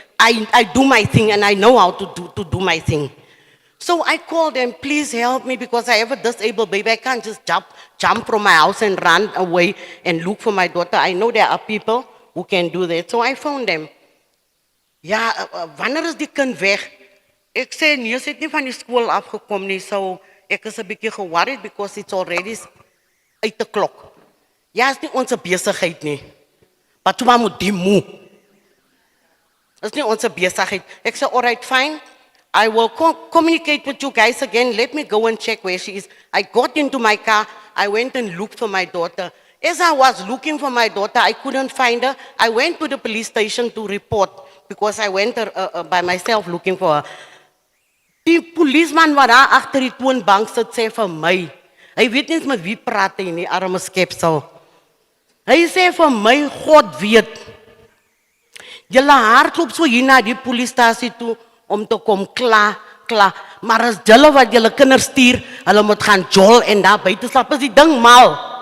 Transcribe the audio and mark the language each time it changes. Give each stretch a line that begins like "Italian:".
English: I do my thing and I know how to do my thing. So I called them, please help me because I have a disabled baby. I can't just jump from my house and run away and look for my daughter. I know there are people who can do that. So I phoned them.
Afrikaans: Ja, wanneer is die kind weg? Ek sê, nee, sy het nie van die school afgekom nie. So ek is 'n bietjie worried
English: because it's already 8 o'clock.
Afrikaans: Ja, is nie onze besigheid nie. Maar toe moet die moe. Is nie onze besigheid. Ek sê,
English: all right, fine. I will communicate with you guys again. Let me go and check where she is. I got into my car. I went and looked for my daughter. As I was looking for my daughter, I couldn't find her. I went to the police station to report because I went by myself looking for her.
Afrikaans: Die policeman wat daar agter die toonbank sit sê vir my, hy weet nie eens met wie praat hy nie, arme skepsel. Hy sê vir my, God weet, julle hardloop so hier na die polistasie toe om te kom klaar, maar as julle wat julle kinders stuur, hulle moet gaan jol en daar buite slaap, is die ding mal.